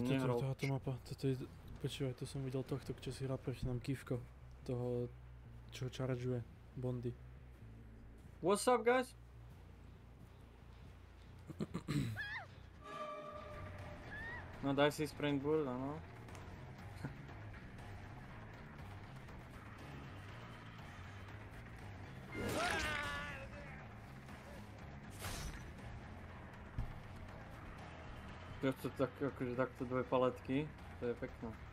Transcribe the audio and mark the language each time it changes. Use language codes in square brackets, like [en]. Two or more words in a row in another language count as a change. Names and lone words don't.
[sk] Nehral. táto mapa, toto je, počúvaj, to som videl tohto, čo si hrá proti nám Kivko, toho, čo čaržuje Bondy. [en] What's up, guys? [sk] No daj si Springboard, áno. To tak, akože takto 2 paletky, to je pekné.